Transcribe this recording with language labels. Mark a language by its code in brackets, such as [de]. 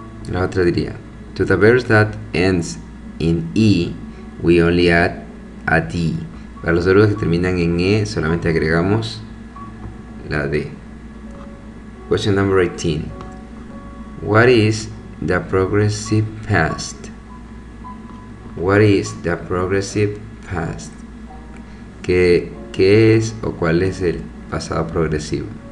[es] La otra diría: [en] to the verbs that ends in e, we only add a d. [es] Para los verbos que terminan en e, solamente agregamos la d. [en] Question number 18. What is the progressive past? What is the progressive past? [es] ¿Qué es o cuál es el pasado progresivo?